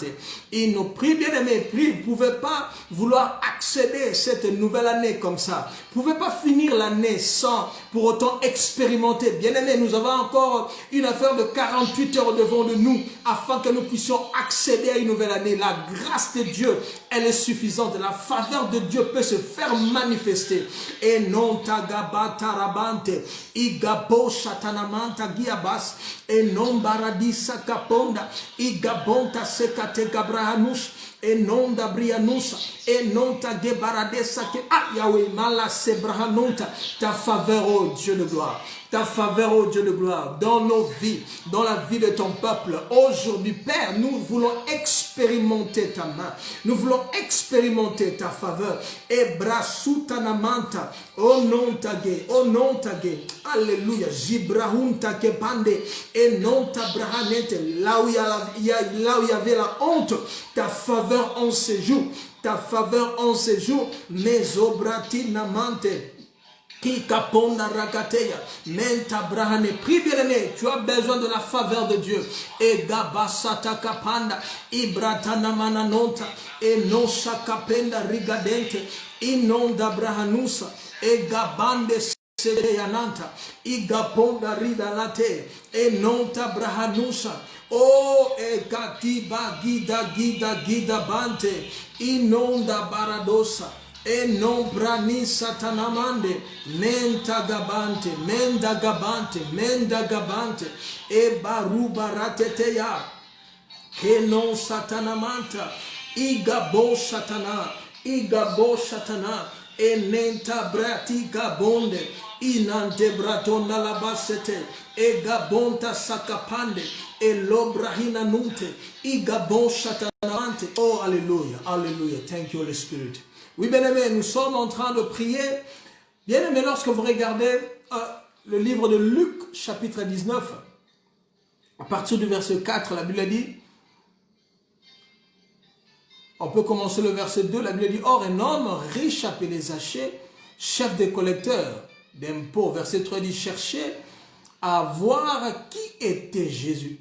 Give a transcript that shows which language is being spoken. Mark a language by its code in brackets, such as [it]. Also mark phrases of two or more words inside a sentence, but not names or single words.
[fr] Il nous prie, bien aimé, prie. Vous ne pouvez pas vouloir accéder à cette nouvelle année comme ça. Vous ne pouvez pas finir l'année sans pour autant expérimenter. Bien aimé, nous avons encore une affaire de 48 heures devant de nous afin que nous puissions accéder à une nouvelle année. La grâce de Dieu, elle est suffisante. La faveur de Dieu peut se faire manifester. Et non tagabatarabante, igabo shatanamanta giabas, et non baradisa kaponda, igabonta sekate gabrahanush, et non d'abrianusa, et non tagebaradesa ke Yahweh mala sebrahanunta. Ta faveur, oh Dieu de gloire. Ta faveur, oh Dieu de gloire, dans nos vies, dans la vie de ton peuple. Aujourd'hui, Père, nous voulons expérimenter ta main. Nous voulons expérimenter ta faveur. Et brasutanamanta, oh non tage, oh non tage. Alléluia. Jibrahunta kepande, et non tabrahanete. Là où il y avait la honte, ta faveur en séjour. Ta faveur en séjour. Mesobratinamante. Qui caponda ragateya, menta brahane, prie bien aimé, tu as besoin de la faveur de Dieu. Et gabasata kapanda, ibratana mananonta, et non shakapenda rigadente, inonda brahanusa, et gabande sedeyananta, igaponda ridalate, et nonta brahanusa. Oh, e katiba gida bante, inonda baradosa. E non brani satanamande, menda gabante, e baruba rateteya, e non satanamanta, igabo satana, e nenta brati gabonde, inante bratonda la basete, e gabonta sakapande, e lobrahina nunte, igabo satanamante. Oh, alléluia, alléluia, [en] thank you Holy Spirit. [fr] Oui, bien-aimés, nous sommes en train de prier. Bien-aimés, lorsque vous regardez le livre de Luc, chapitre 19, à partir du verset 4, la Bible dit, on peut commencer le verset 2, la Bible dit, or un homme riche appelé Zachée, chef des collecteurs d'impôts, verset 3 dit, cherchait à voir qui était Jésus.